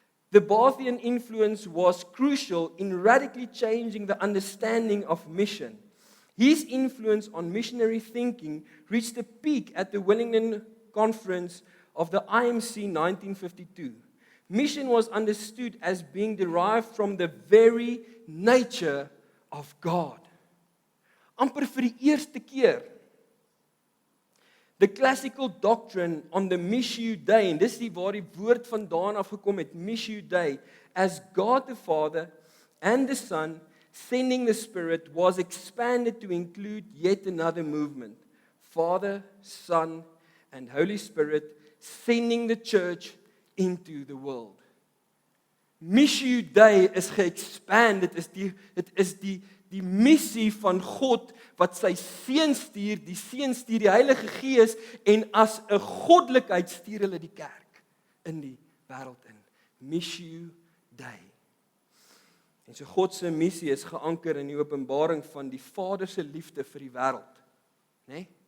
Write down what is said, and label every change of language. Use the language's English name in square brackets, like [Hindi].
[English] The Barthian influence was crucial in radically changing the understanding of mission. His influence on missionary thinking reached a peak at the Wellington Conference of the IMC 1952. Mission was understood as being derived from the very nature of God. [Afrikaans] Amper vir die eerste keer. [English] The classical doctrine on the Missio Dei, [Afrikaans] en dis waar die woord vandaan af gekom het, [English] Missio Dei, as God the Father and the Son sending the Spirit, was expanded to include yet another movement. Father, Son, and Holy Spirit sending the church into the world. [Afrikaans] Missio Dei is ge-expand, dit is die missie van God wat sy seun stuur, die seun stuur die Heilige Gees en as 'n goddelikheid stuur hulle die kerk in die wêreld in. Missio Dei. En so God se missie is geanker in die openbaring van die Vader se liefde vir die wêreld, né?